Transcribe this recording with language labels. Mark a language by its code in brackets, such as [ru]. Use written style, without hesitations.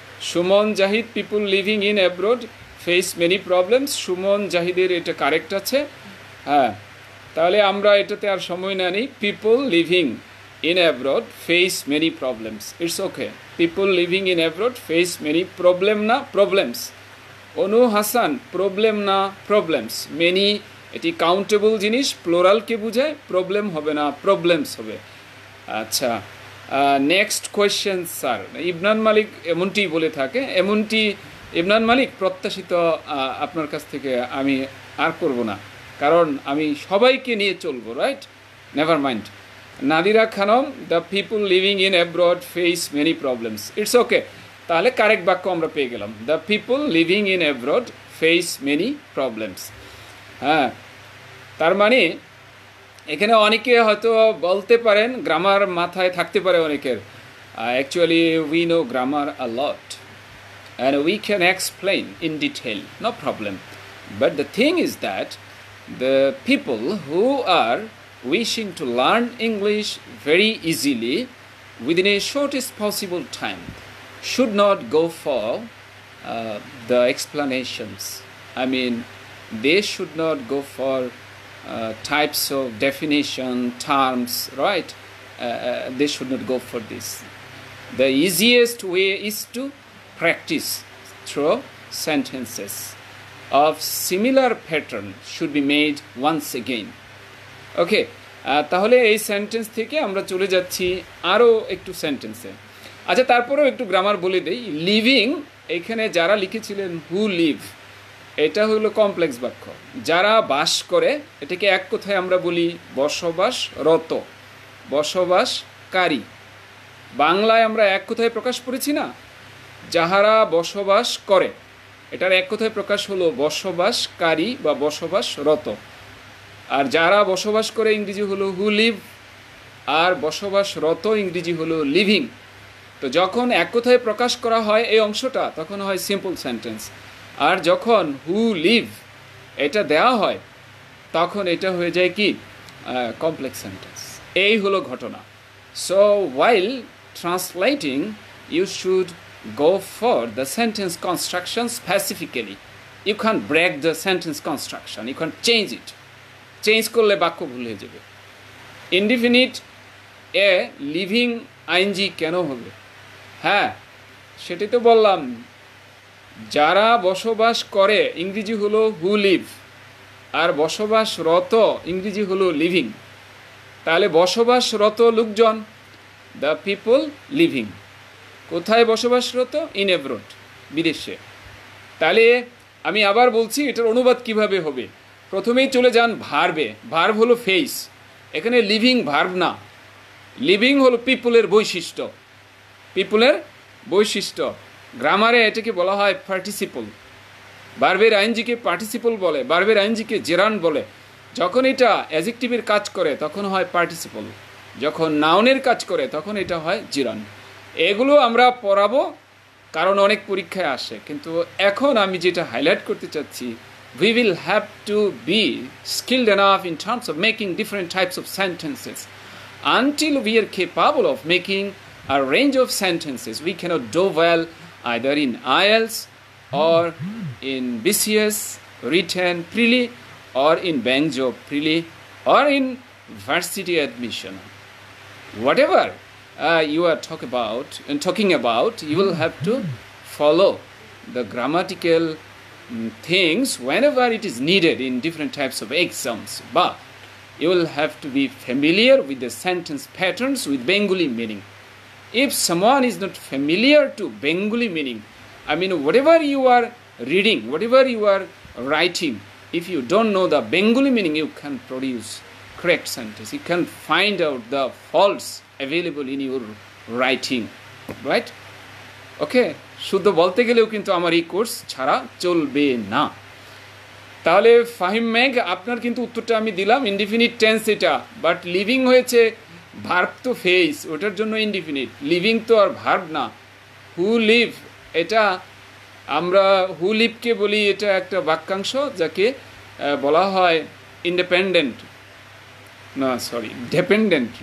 [bn] Suman Zahid, [en] people living in abroad face many problems, [bn] Suman জাহিদের এটা correct আছে। হ্যাঁ, তাহলে আমরা এটাতে আর সময় না নিই, [en] people living in abroad face many problems, it's okay, people living in abroad face many problem [bn] না problems। অনু হাসান, প্রবলেম না প্রবলেমস, মেনি এটি কাউন্টেবল জিনিস, প্লোরালকে বোঝায়, প্রবলেম হবে না প্রবলেমস হবে। আচ্ছা, নেক্সট কোয়েশ্চেন স্যার, ইবনান মালিক এমনটি বলে থাকে, এমনটি ইবনান মালিক প্রত্যাশিত আপনার কাছ থেকে আমি আর করব না, কারণ আমি সবাইকে নিয়ে চলবো, right? Never mind. Nadira Khanam, [en] the people living in abroad face many problems, [bn] it's okay, তাহলে কারেক্ট বাক্য আমরা পেয়ে গেলাম, the people living in abroad face many problems. হ্যাঁ, তার মানে এখানে অনেকে হয়তো বলতে পারেন, গ্রামার মাথায় থাকতে পারে অনেকের, [en] Actually we know grammar a lot and we can explain in detail, no problem, but the thing is that the people who are wishing to learn English very easily within a shortest possible time should not go for the explanations. I mean, they should not go for types of definition, terms, right? They should not go for this. The easiest way is to practice through sentences of similar pattern should be made once again. [bn] Okay, তাহলে এই sentence থেকে আমরা চলে যাচ্ছি আরও একটু সেন্টেন্সে। আচ্ছা, তারপরেও একটু গ্রামার বলে দেই। লিভিং, এখানে যারা লিখেছিলেন হু লিভ, এটা হলো কমপ্লেক্স বাক্য। যারা বাস করে, এটাকে এক কথায় আমরা বলি বসবাসরত, বসবাসকারী। বাংলায় আমরা এক কথায় প্রকাশ করেছি না, যাহারা বসবাস করে, এটার এক কথায় প্রকাশ হলো বসবাসকারী বা বসবাসরত। আর যারা বসবাস করে ইংরেজি হলো হু লিভ, আর বসবাসরত ইংরেজি হলো লিভিং। তো যখন এক কথায় প্রকাশ করা হয় এই অংশটা, তখন হয় সিম্পল সেন্টেন্স। আর যখন হু লিভ এটা দেওয়া হয়, তখন এটা হয়ে যায় কি কমপ্লেক্স সেন্টেন্স। এই হলো ঘটনা। [en] So while translating you should go for the sentence construction specifically. You can't break the sentence construction. You can't change it. [bn] Change করলে বাক্য ভুল হয়ে যাবে। Indefinite এ লিভিং আইএনজি কেন হবে? হ্যাঁ, সেটাই তো বললাম। যারা বসবাস করে ইংরেজি হলো হু লিভ, আর বসবাসরত ইংরেজি হলো লিভিং। তাহলে বসবাসরত লোকজন, দ্য পিপল লিভিং। কোথায় বসবাসরত? ইন অ্যাব্রড, বিদেশে। তাহলে আমি আবার বলছি, এটার অনুবাদ কিভাবে হবে। প্রথমেই চলে যান ভার্বে। ভার্ব হলো ফেস, এখানে লিভিং ভার্ব না। লিভিং হলো পিপলের বৈশিষ্ট্য, পিপলের বৈশিষ্ট্য। গ্রামারে এটাকে বলা হয় পার্টিসিপল। ভার্বের আইনজিকে পার্টিসিপল বলে, ভার্বের আইনজিকে জেরান্ড বলে। যখন এটা অ্যাডজেক্টিভের কাজ করে তখন হয় পার্টিসিপল, যখন নাউনের কাজ করে তখন এটা হয় জেরান্ড। এগুলো আমরা পড়াবো, কারণ অনেক পরীক্ষায় আসে। কিন্তু এখন আমি যেটা হাইলাইট করতে চাচ্ছি, [en] we will have to be skilled enough in terms of making different types of sentences. Until we are capable of making a range of sentences, we cannot do well either in IELTS or in BCS written freely, or in bank job freely, or in varsity admission. Whatever you are talking about, you will have to follow the grammatical things whenever it is needed in different types of exams. But you will have to be familiar with the sentence patterns with Bengali meaning. If someone is not familiar to Bengali meaning, I mean, whatever you are reading, whatever you are writing, if you don't know the Bengali meaning, you can produce correct sentence. You can find out the faults available in your writing, right? [bn] Okay, শুদ্ধ বলতে গেলেও কিন্তু আমার এই course ছাড়া চলবে না। তাহলে ফাহিম মেঘ, আপনার কিন্তু উত্তরটা আমি দিলাম, ইনডিফিনিট টেন্স এটা, বাট লিভিং হয়েছে ভার্ব তো ফেস, ওটার জন্য ইনডিফিনিট। লিভিং তো আর ভার্ব না। হু লিভ, এটা আমরা হু লিভকে বলি, এটা একটা বাক্যাংশ যাকে বলা হয় ইন্ডিপেন্ডেন্ট, না সরি ডিপেন্ডেন্ট।